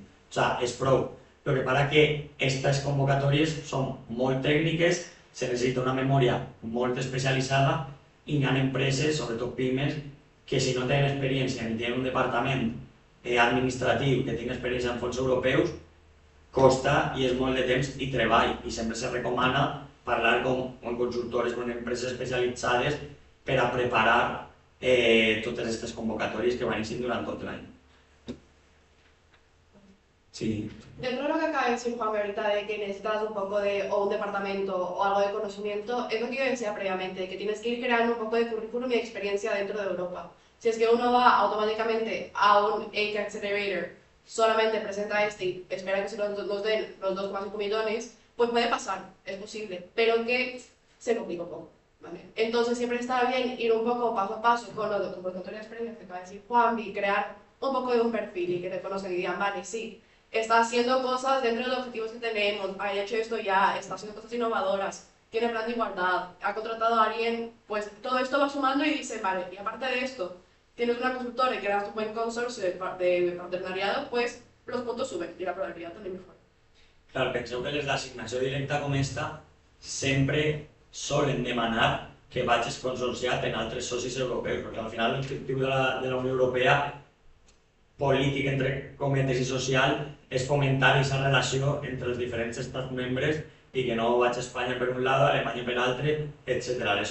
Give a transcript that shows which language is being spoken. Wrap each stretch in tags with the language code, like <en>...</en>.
<ca>O sigui, és prou. El que passa que aquestes convocatòries són molt tècniques, se necessita una memòria molt especialitzada i hi ha empreses, sobretot pimes, que si no tenen experiència ni tenen un departament administratiu que tingui experiència en fons europeus, costa i és molt de temps i treball, i sempre se recomana parlar amb consultores o amb empreses especialitzades per a preparar totes aquestes convocatòries que van iniciar durant tot l'any. Sí.</ca> <es>Dentro de lo que acaba de decir Juan ahorita de que necesitas un poco de o un departamento o algo de conocimiento, es lo que yo decía previamente, que tienes que ir creando un poco de currículum y experiencia dentro de Europa. Si es que uno va automáticamente a un AIC Accelerator, solamente presenta este y espera que se nos den los 2,5 millones, pues puede pasar, es posible, pero que se complica un poco. ¿Vale? Entonces siempre está bien ir un poco paso a paso con lo de convocatoria de experiencia que acaba de decir Juan y crear un poco de un perfil y que te conozcan y digan, vale, sí, está haciendo cosas dentro de los objetivos que tenemos, ha hecho esto ya, está haciendo cosas innovadoras, tiene plan de igualdad, ha contratado a alguien, pues todo esto va sumando y dice, vale, y aparte de esto, tienes una consultora y creas un buen consorcio de partenariado, pues los puntos suben y la probabilidad también mejora.</es> <ca>Clar, penseu que les d'assignació directa com esta sempre solen demanar que vagis consorciat en altres socis europeus, perquè al final l'objectiu de la Unió Europea, polític, entre cometes, i social, és fomentar aquesta relació entre els diferents estats membres i que no vaig a Espanya per</ca> <es>un lado,</es> <ca>Alemanya per l'altre, etc.</ca>